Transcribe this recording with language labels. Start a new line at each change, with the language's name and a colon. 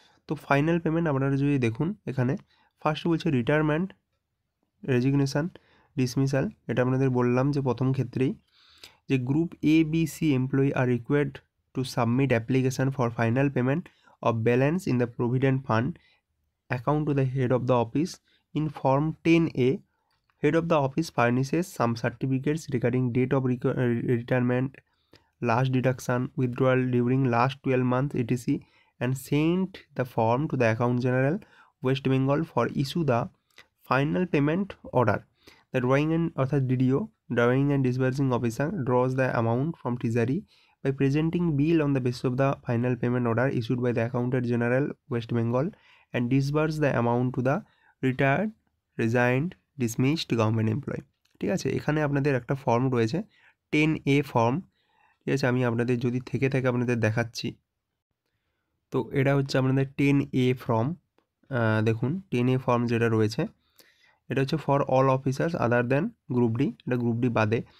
Bangla: তো final payment আপনারা যদি দেখুন, এখানে ফার্স্ট বলছে রিটায়ারমেন্ট, রেজিগনেশান, ডিসমিসাল। এটা আপনাদের বললাম যে প্রথম ক্ষেত্রেই যে
English: Group A B C employee are required to submit application for final payment of balance in the provident fund account to the head of the office in form 10A. Head of the office furnishes some certificates regarding date of retirement, last deduction, withdrawal during last 12 months etc, and sent the form to the account general West Bengal for issue the final payment order. The drawing and DDO, drawing and disbursing officer, draws the amount from treasury by presenting bill on the basis of the final payment order issued by the Accountant General West Bengal and disburse the amount to the retired, resigned, dismissed government employee.
Bangla: ঠিক আছে, এখানে আপনাদের একটা form রয়েছে 10A form, ঠিক আছে, আমি আপনাদের যদি থেকে থাকে আপনাদের দেখাচ্ছি। তো এটা হচ্ছে আপনাদের 10A ফর্ম, দেখুন 10A ফর্ম যেটা রয়েছে এটা হচ্ছে
English: for all officers other than group D,
Bangla: এটা গ্রুপ ডি বাদে।